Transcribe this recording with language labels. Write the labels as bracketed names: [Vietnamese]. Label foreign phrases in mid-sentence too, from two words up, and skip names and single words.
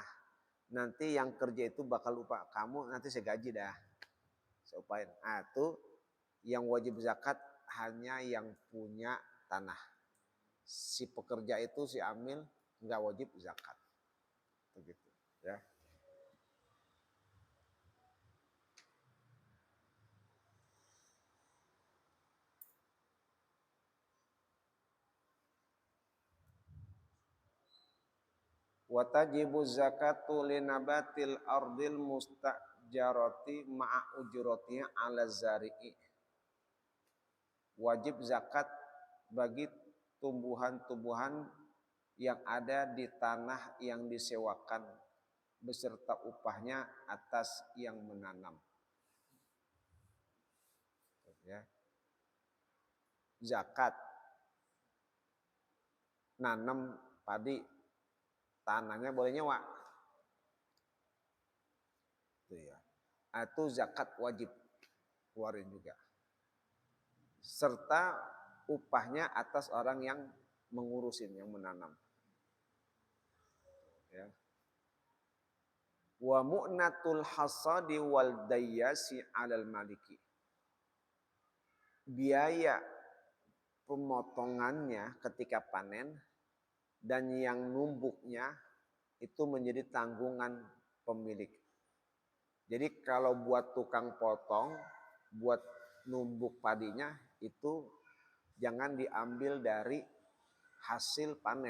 [Indonesian] Nanti yang kerja itu bakal upah kamu, nanti saya gaji dah. Saya upahin. Nah itu yang wajib zakat hanya yang punya tanah. Si pekerja itu, si amil, nggak wajib zakat. Begitu, ya. [Arabic] وتجب الزكاة لنبات الأرض المستأجرة مع أجرتها على الزارع. [Indonesian] Wajib zakat bagi tumbuhan-tumbuhan yang ada di tanah yang disewakan beserta upahnya atas yang menanam. Ya. Zakat nanam padi, tanahnya boleh nyewa. Itu ya. Itu zakat wajib keluarin juga. Serta upahnya atas orang yang mengurusin, yang menanam. Ya. [Arabic] ومؤنة الحصاد والدياس على المالك. [Indonesian] Biaya pemotongannya ketika panen dan yang numbuknya itu menjadi tanggungan pemilik. Jadi kalau buat tukang potong, buat numbuk padinya itu jangan diambil dari hasil panen.